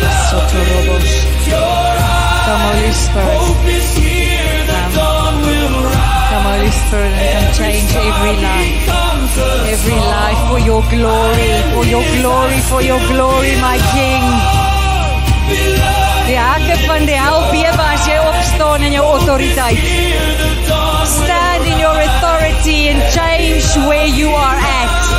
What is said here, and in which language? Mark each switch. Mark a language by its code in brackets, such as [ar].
[en] Sotorobosha. Come, Holy Spirit. Hope is here, the dawn will rise. Come, Holy Spirit, and come change every life. Every life for your glory, for your glory, for your glory, my King. [af] Die hakke van die hel bewe as jy opstaan in jou autoriteit. [en] Stand in your authority and change where you are at.